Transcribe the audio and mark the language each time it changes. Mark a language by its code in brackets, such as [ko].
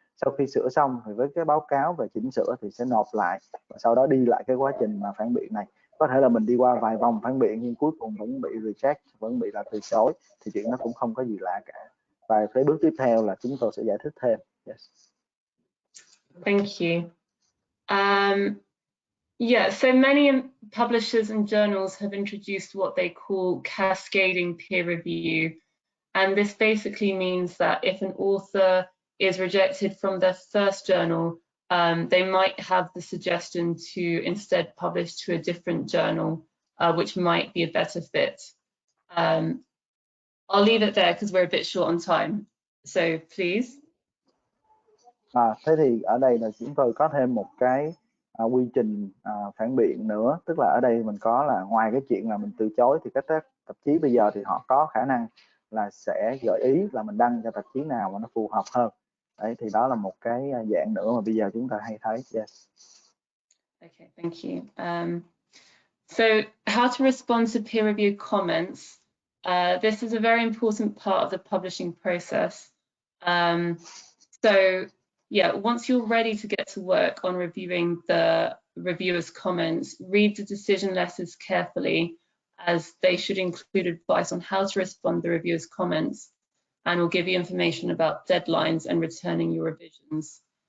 [vi] Sau khi sửa xong thì với cái báo cáo về chỉnh sửa thì sẽ nộp lại và sau đó đi lại cái quá trình mà phản biện này. Có thể là mình đi qua vài vòng phản biện nhưng cuối cùng vẫn bị reject, vẫn bị là từ chối, thì chuyện nó cũng không có gì lạ cả. Và cái bước tiếp theo là chúng tôi sẽ giải thích thêm. [en] Yes. Thank you. Yeah, so many publishers and journals have introduced what they call cascading peer review. And this basically means that if an author is rejected from their first journal, they might have the suggestion to instead publish to a different journal, which might be a better fit. I'll leave it there because we're a bit short on time. So please. [vi] Thế thì ở đây là chúng tôi có thêm một cái quy trình phản biện nữa. Tức là ở đây mình có là ngoài cái chuyện là mình từ chối thì các tạp chí bây giờ thì họ có khả năng là sẽ gợi ý là mình đăng cho tạp chí nào mà nó phù hợp hơn. Đấy, thì đó là một cái dạng nữa mà bây giờ chúng ta hay thấy. [en] Yes. Okay, thank you. So how to respond to peer review comments. This is a very important part of the publishing process. So yeah, once you're ready to get to work on reviewing the reviewer's comments, read the decision letters carefully, as they should include advice on how to respond to the reviewer's comments and will give you information about deadlines and returning your revisions.